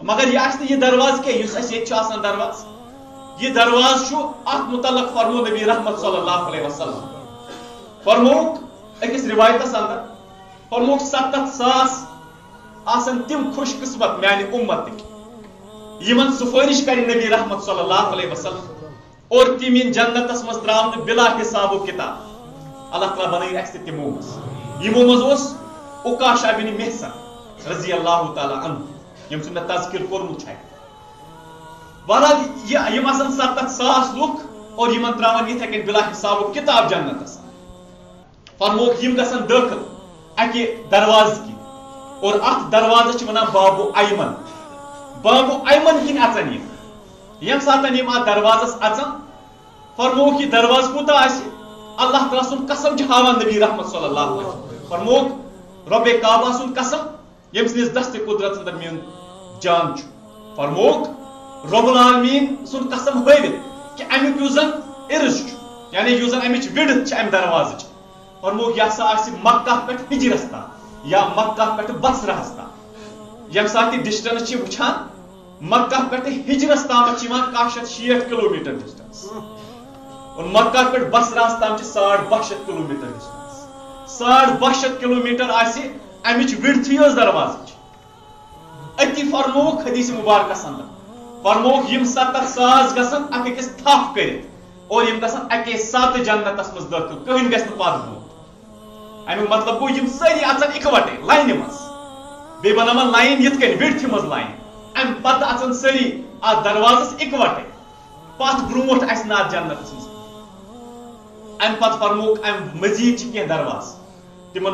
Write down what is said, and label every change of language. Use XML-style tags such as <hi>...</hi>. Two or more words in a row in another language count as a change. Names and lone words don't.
<ks>مگر یہِ آسہِ نہٕ یہِ دروازٕ کینٛہہ یُس اَسہِ ییٚتہِ چھُ آسان دروازٕ یہِ دروازٕ چھُ اتھ متعلق فرمو نبی رحمت</ks> <ar>صلی اللہ علیہ وسلم</ar> <ks>فرموک أکِس رِوایتس اندر فرموک 70,000 آسن تِم خوش قسمت میانہِ اُمتٕکۍ یمن سفارش کرِ نبی رحمت صلی اللہ علیہ وسلم اور تم ین جنتس مز تراؤن</ks> <ar>بلا حساب و کتاب</ar> <ks>اللہ تعالیٰ بنائی اسہ تمو مز عکاشہ بن محصن</ks> <ar>رضی اللہ تعالیٰ عنہ</ar> <ks>یم سن تذکر کورمت ہے بہرحال یم آسن 70,000 لوک اور یمن تراؤن یتھے کن</ks> <ar>بلا حساب و کتاب</ar> <ks>جنتس فرموک یم گژھن داخل اکہ دروازٕ کی اور اتھ دروازس چھ ونان باب ایمن باب ایمن کن اچن یم ساتن یم ات دروازس اچن فرموک یہ دروازہ کوتا آسہِ اللہ تعالیٰ سن قسم چھ ہاوان نبی رحمت</ks> <ar>صلی اللہ علیہ وسلم</ar> <ks>فرموک</ks> <ar>رب کعبہ</ar> <ks>سن قسم یم سنس دست قدرت اندر میون جان چھ فرموک</ks> <ar>رب العالمین</ar> <ks>سن قسم ہٲوِتھ کہ امیک یُس زن عرض چھ یعنی یُس زن امچ وِڈتھ چھ امہ دروازٕچ فرموک یہ ہسا آسہِ مکہ پٮ۪ٹھ ہجرس تام یا مکہ پٮ۪ٹھ بصرہس تام یم سات یہ ڈسٹنس وچھان مکہ پہ ہجرس تام 160</ks> <en>kilometre distance</en> <ks>اور مکہ پہ بصرہس تام 62</ks> <en>kilometre distance</en> <ks>62 کلومیٹر آسہِ امچ وِڈتھ یۄس دروازٕچ اتی فرموک حدیث مبارکس اندر فرموک یم 70,000 گژھن اکھ أکِس تھپھ کٔرِتھ اور یم گژھن اکے ساتہٕ جنتس مز دٲخل کٕہٕنۍ گژھِ نہٕ پتھ بوٚن امیُک مطلب گوٚو یم سٲری اژن اِکوٹے لاینہِ منٛز بیٚیہِ بناون لایِن یِتھ کٔنۍ وِڈتھِ منٛز لایِن امہِ پتہٕ اژن سٲری اتھ دروازس اِکوٹے پتھ برونٛٹھ اسہِ نہٕ اتھ جنتس منٛز امہِ پتہٕ فرموک امہِ مزیٖد چھِ کینٛہہ دروازٕ تمن</ks>